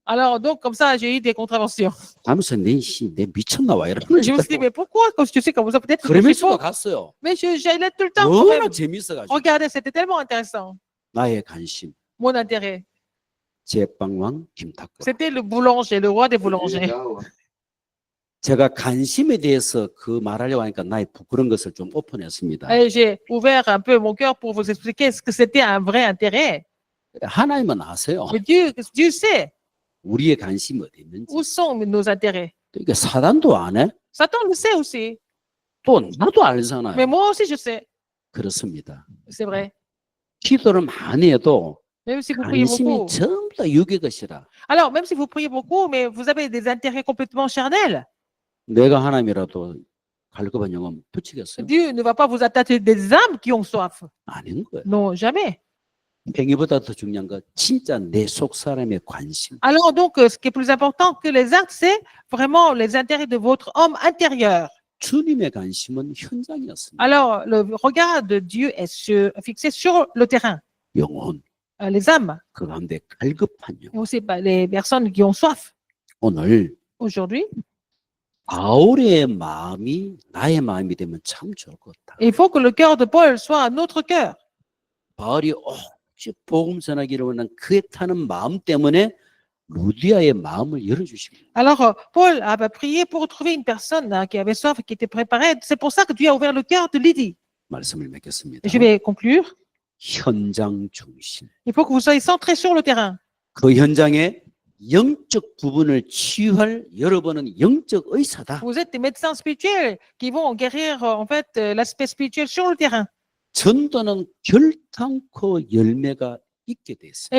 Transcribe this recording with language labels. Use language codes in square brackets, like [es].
[fr] Alors, donc, comme ça, j'ai eu des contraventions. [ko] 하면서 내 미쳤나 와 이러는 [fr] Je me suis dit, mais pourquoi, quand tu sais comme ça, peut-être que je suis [ko] 그러면서 갔어요. [fr] Mais j'allais tout le temps quand même. [ko] 워낙 재밌어가지고 [fr] Regardez, c'était tellement intéressant. [ko] 나의 관심 [fr] Mon intérêt. [ko] 제빵왕 김탁구. [fr] C'était le boulanger, le roi des boulangers. [ko] 제가 관심에 대해서 그 말하려고 하니까 나의 부끄러운 것을 좀 오픈했습니다. [fr] Et j'ai ouvert un peu mon cœur pour vous expliquer ce que c'était un vrai intérêt. [ko] 하나님은 아세요. [fr] Mais Dieu sait [ko] 우리의 관심이 어디 있는지. [fr] où sont nos intérêts. [ko] 그러니까 사단도 안 해. [fr] Satan le sait aussi. [ko] 또 나도 [fr] Mais [ko] 알잖아요. [fr] moi aussi, je sais. [ko] 그렇습니다. [fr] C'est vrai. [ko] 기도를 많이 해도 [fr] Même si vous priez [ko] 관심이 [fr] beaucoup. [ko] 전부 다 육의 것이라. [fr] Alors, même si vous priez beaucoup, mais vous avez des intérêts complètement charnels, [ko] 내가 하나님이라도 갈급한 영혼 붙이겠어요? [fr] Dieu ne va pas vous attacher des âmes qui ont soif. [ko] 아닌 거예요. [fr] Non, jamais. [ko] 행위보다 더 중요한 건 진짜 내 속 사람의 관심. [fr] Alors, donc, ce qui est plus important que les actes, c'est vraiment les intérêts de votre homme intérieur. [ko] 주님의 관심은 현장이었습니다. [fr] Alors, le regard de Dieu est fixé sur le terrain, [ko] 영혼, [fr] les âmes, [ko] 그 가운데 갈급한 [fr] et [ko] 영혼. [fr] aussi les personnes qui ont soif. [ko] 오늘 [fr] Aujourd'hui, [ko] 바울의 마음이 나의 마음이 되면 참 좋을 것 같다. [fr] il faut que le cœur de Paul soit notre cœur. [ko] 바울이 오직 복음 전하기를 원하는 그에 타는 마음 때문에 루디아의 마음을 열어주십니다. [fr] Alors, Paul avait prié pour trouver une personne qui avait soif, qui était préparée. C'est pour ça que Dieu a ouvert le cœur de Lydie. [ko] 말씀을 맺겠습니다. [fr] Je vais conclure. [ko] 현장 중심. [fr] Il faut que vous soyez centrés sur le terrain. [ko] 그 현장에 영적 부분을 치유할 여러분은 영적 의사다. [fr] Vous êtes des médecins spirituels qui vont guérir en fait l'aspect spirituel sur le terrain. [ko] 전도는 결탄코 열매가 있게 돼 있어요.